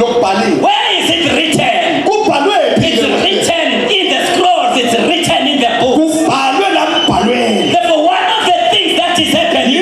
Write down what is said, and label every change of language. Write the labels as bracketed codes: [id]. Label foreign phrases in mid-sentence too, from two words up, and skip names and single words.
[zu] kubhaliwe? [en] Where is it written? [zu] Kubhalwe phi? [en] It's written in the scrolls. It's written in the book. [zu] Kubhalwe la mbhalweni. [en] Therefore, one of the things that is happening